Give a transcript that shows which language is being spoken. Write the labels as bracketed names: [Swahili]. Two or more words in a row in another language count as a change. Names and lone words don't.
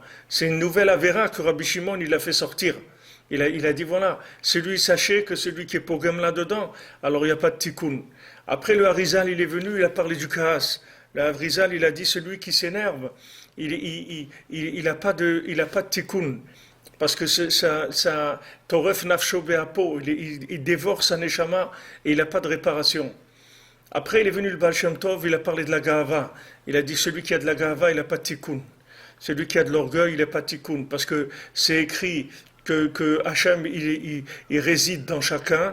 [French] C'est une nouvelle avéra que Rabbi Shimon, il a fait sortir. Il a dit, voilà, sachez que celui qui est pogam là-dedans, alors il n'y a pas de tikkun. Après, le Harizal, il est venu, il a parlé du Kaas. Le Harizal, il a dit, celui qui s'énerve, il n'a pas de tikkun. Parce que ça [Hebrew] טורף נפשו באפו, [French] il dévore sa neshama et il n'a pas de réparation. Après, il est venu le Baal Shem Tov, il a parlé de la Gahava. Il a dit, celui qui a de la Gahava, il n'a pas de tikkun. Celui qui a de l'orgueil, il n'a pas de tikkun. Parce que c'est écrit que Hachem, il réside dans chacun.